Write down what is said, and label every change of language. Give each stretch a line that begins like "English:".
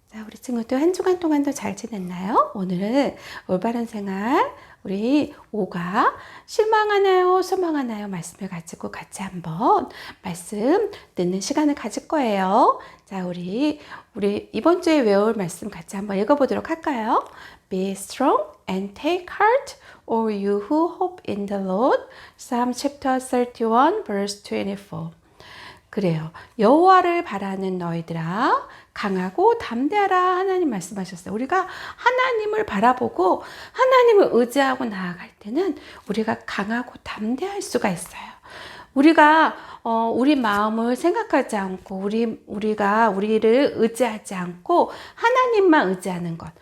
Korean: 우리 친구들 한 주간 동안도 잘 지냈나요? 오늘은 올바른 생활, 우리 오가 실망하나요, 소망하나요? 말씀을 가지고 같이 한번 말씀 듣는 시간을 가질 거예요. 자, 우리 이번 주에 외울 말씀 같이 한번 읽어보도록 할까요?
English: Be strong and take heart, all you who hope in the Lord. Psalm chapter 31, verse 24.
Korean: 그래요. 여호와를 바라는 너희들아 강하고 담대하라 하나님 말씀하셨어요. 우리가 하나님을 바라보고 하나님을 의지하고 나아갈 때는 우리가 강하고 담대할 수가 있어요. 우리가 우리 마음을 생각하지 않고 우리가 우리를 의지하지 않고 하나님만 의지하는 것.